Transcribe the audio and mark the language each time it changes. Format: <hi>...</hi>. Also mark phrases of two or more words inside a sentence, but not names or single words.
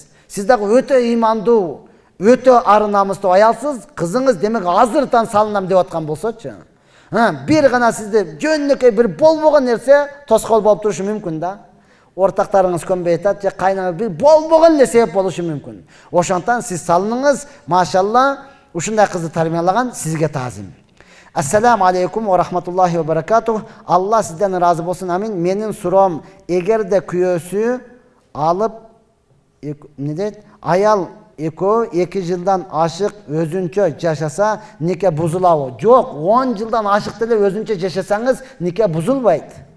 <ky>Сиз дагы өтө ыймандуу, өтө ар намыстуу аялсыз, кызыңыз демек азыртан салынам деп аткан болсочу. Бир гана сизде жөнөкөй бир болбогон нерсе тоскоол болуп турушу мүмкүн да. Ортактарыңыз көнбөй атат, же кайнаңыз бир болбогон эле себеп болушу мүмкүн. Ошондон сиз салыныңыз, машалла, ушундай кызды тарбиялаган сизге таазим.</ky> <ar>السلام عليكم ورحمة الله وبركاته.</ar> <ky>Алла сизден ыраазы болсун, амин. Менин суроом, эгерде күйөөсү алып, эмне дейт? Аял экөө 2 жылдан ашык өзүнчө жашаса, нике бузулабы? Жок, 10 жылдан ашык деле өзүнчө жашасаңыз, нике бузулбайт.</ky>